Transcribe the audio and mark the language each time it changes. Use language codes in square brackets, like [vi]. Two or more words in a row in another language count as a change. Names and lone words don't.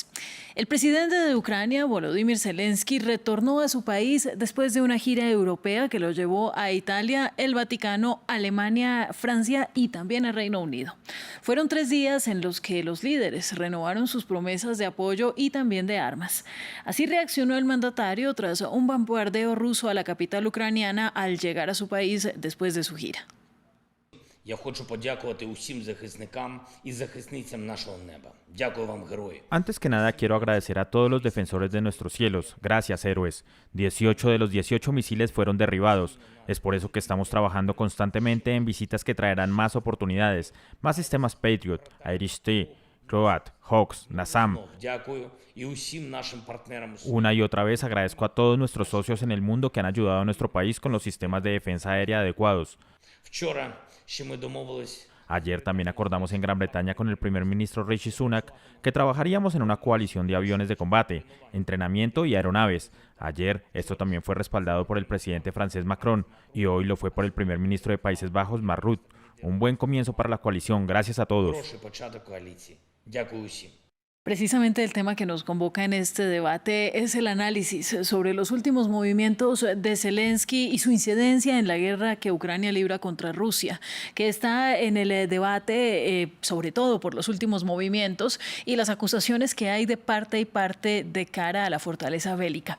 [es] El presidente de Ucrania, Volodymyr Zelensky, retornó a su país después de una gira europea que lo llevó a Italia, el Vaticano, Alemania, Francia y también el Reino Unido. Fueron 3 días en los que los líderes renovaron sus promesas de apoyo y también de armas. Así reaccionó el mandatario tras un bombardeo ruso a la capital ucraniana al llegar a su país después de su gira. [uk] Я хочу подякувати усім захисникам і захисницям нашого неба. Дякую вам, герої. [es] Antes que nada, quiero agradecer a todos los defensores de nuestros cielos. Gracias, héroes. 18 de los 18 misiles fueron derribados. Es por eso que estamos trabajando constantemente en visitas que traerán más oportunidades, más sistemas Patriot, Iris-T, Croat, Hawks, NASAM. [uk] Дякую і усім нашим партнерам. [es] Una y otra vez agradezco a todos nuestros socios en el mundo que han ayudado a nuestro país con los sistemas de defensa aérea adecuados. [uk] Вчора ще ми домовились. [es] Ayer también acordamos en Gran Bretaña con el primer ministro Rishi Sunak que trabajaríamos en una coalición de aviones de combate, entrenamiento y aeronaves. Ayer esto también fue respaldado por el presidente francés Macron y hoy lo fue por el primer ministro de Países Bajos Mark Rutte. Un buen comienzo para la coalición. Gracias a todos. [uk] Хороший початок коаліції. Дякую усім. [es] Precisamente el tema que nos convoca en este debate es el análisis sobre los últimos movimientos de Zelensky y su incidencia en la guerra que Ucrania libra contra Rusia, que está en el debate sobre todo por los últimos movimientos y las acusaciones que hay de parte y parte de cara a la fortaleza bélica.